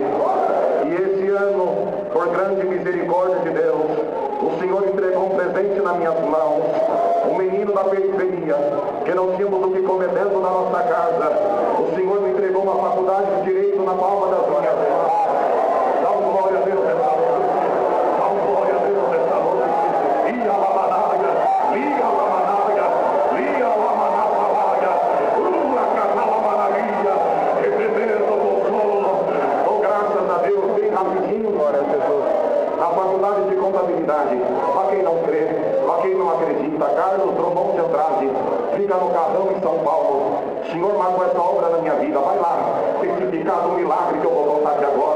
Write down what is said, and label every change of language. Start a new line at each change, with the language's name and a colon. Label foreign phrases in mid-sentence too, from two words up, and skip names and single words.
Portuguese: E esse ano, por grande misericórdia de Deus, o Senhor entregou um presente nas minhas mãos. Um menino da periferia, que não tínhamos o que comer dentro da nossa casa. O Senhor me entregou uma faculdade de Direito na palma das minhas mãos. Dá um glória a Deus nessa noite. Dá um glória a Deus nessa noite. Ia la managa, lia la managa, lia la manapalaga, ula casala manaria, representa o consolo. Oh, graças a Deus, bem rapidinho, glória a Jesus. A faculdade de contabilidade, para quem não crê, para quem não acredita, Carlos Drummond de Andrade, fica no Carrão em São Paulo. O Senhor marcou essa obra na minha vida, vai lá, testificar do milagre que eu vou contar aqui agora.